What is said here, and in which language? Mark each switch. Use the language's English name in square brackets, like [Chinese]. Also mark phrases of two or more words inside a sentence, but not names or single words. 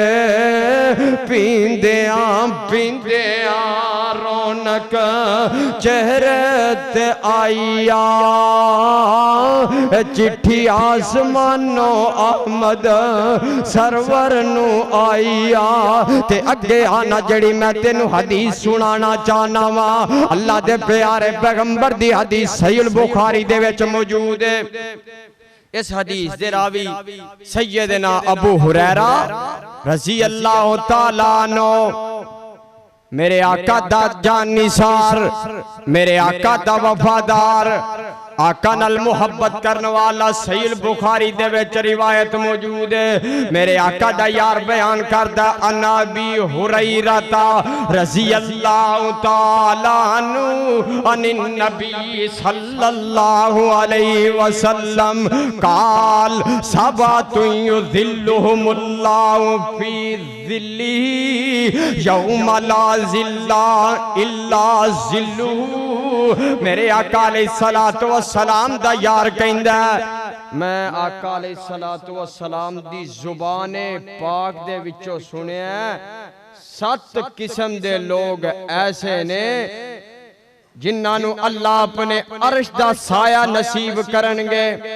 [Punjabi] پیندیاں پیندیاں رونق چہرے تے آئیاں چٹھی اسمانوں احمد سرور نوں آئیاں تے اگے آنا جڑی میں تینوں حدیث سنانا چاہنا واں اللہ دے پیارے پیغمبر دی حدیث صحیح بخاری دے وچ موجود ہے. اس حدیث دے راوی سیدنا ابو ہریرہ [Arabic] رضي الله تعالى عنه [Punjabi] میرے آقا دا جان نثار میرے آقا دا وفادار آقا نال محبت کرنے والا صحیح بخاری دے وچ روایت موجود ہے. میرے آقا دا یار بیان کردا [Arabic] عن أبي هريرة رضي الله تعالى عنه عن النبي صلى الله عليه وسلم قال سبعة يظلهم الله في ظله يوم لا ظل إلا ظله. [Punjabi] میرے آقا [Arabic] عليه الصلاة والسلام [Punjabi] دا یار کہندا میں آقا [Arabic] عليه الصلاة والسلام [Punjabi] دی زبانِ پاک دے وچوں سنیا 7 قسم دے لوگ ایسے نے جنہاں نوں اللہ اپنے عرش دا سایہ نصیب کرنگے.